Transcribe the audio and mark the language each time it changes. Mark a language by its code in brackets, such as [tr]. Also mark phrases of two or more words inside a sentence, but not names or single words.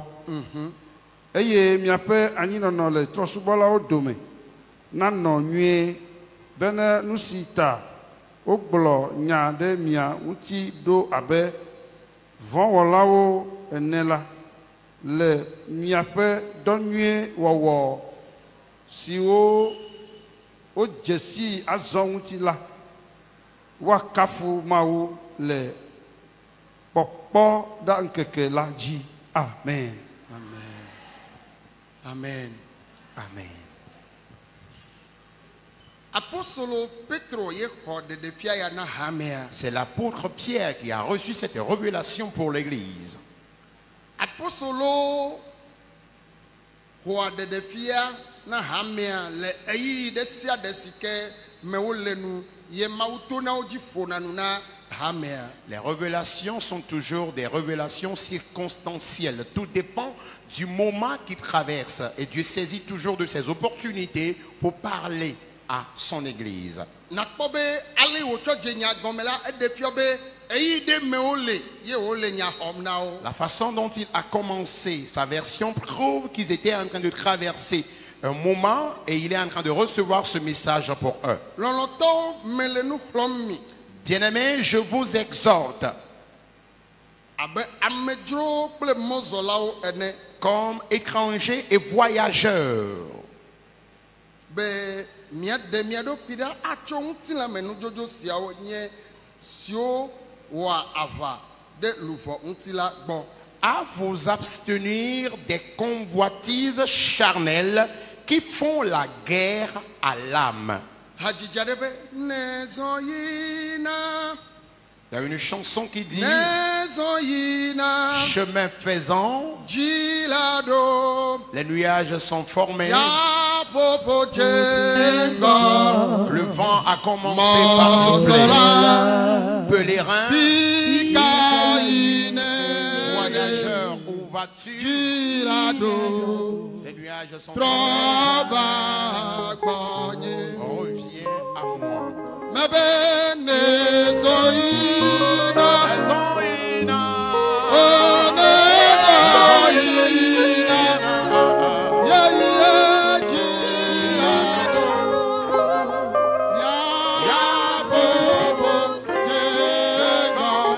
[ee] Eye miaƒe anyinɔnɔ le trɔsubɔlawo dome nanɔ nyuie bena nu si ta wogblɔ nya ɖe mia ŋuti ɖo abe vɔ̃wɔlawo ene la le miaƒe dɔ nyuie wɔwɔ siwo wodze si azɔ ŋuti la woakafu Mawu le kpɔkpɔ ɖa ŋkeke la dzi. Amen. Amen. Amen. Apostolo Petro ye xɔ ɖeɖefia ya na hamea. [fr] C'est l'apôtre Pierre qui a reçu cette révélation pour l'église. [ee] Apostolo xɔ ɖeɖefia na hamea le eyi ɖe sia ɖe si ke me wole nu ye Mawu to na wo dzi ƒona nu na hamea. [fr] Les révélations sont toujours des révélations circonstancielles. Tout dépend du moment qu'il traverse. Et Dieu saisit toujours de ses opportunités pour parler à son église. [ee] Nakpɔ be ale wotsɔ dze nya gɔme la eɖe fia be eyi ɖe me wole ye wole nya xɔm na wo. [fr] La façon dont il a commencé sa version prouve qu'ils étaient en train de traverser un moment et il est en train de recevoir ce message pour eux. [ee] Lɔlɔtɔwo me le nu xlɔm mi. [fr] Bien-aimés, je vous exhorte [ee] Abe amedzrowo kple mɔzɔlawo ene. [fr] comme étrangers et voyageurs [ee] Be miaɖe mia ɖokui ɖa atso ŋutilãme nudzɔdzɔ siawo nye siwo wɔa aʋa ɖe luʋɔ ŋuti la gbɔ. [fr] à vous abstenir des convoitises charnelles qui font la guerre à l'âme. [ee] Hadzidza ɖe be nezɔ yina. [fr] Il y a une chanson qui dit [ee] Nezɔ yina. [fr] chemin faisant, [ee] Dzi la ɖo. [fr] les nuages sont formés, [ee] Ya popo dze ŋgɔ. [fr] le vent a commencé par souffler. [ee] Mɔzɔla. [fr] Pèlerin, [ee] Fika yine. [fr] voyageur, où vas-tu? [ee] Dzi la ɖo. [fr] Les nuages sont [ee] Trɔ [fr] formés. [ee] va gbɔnye. [fr] Reviens à moi. [ee] Mebe nezɔ yina. Raisonnina. Oh, nezɔ yina. Yeye dzi la ɖo. Ya bobo dze ŋgɔ.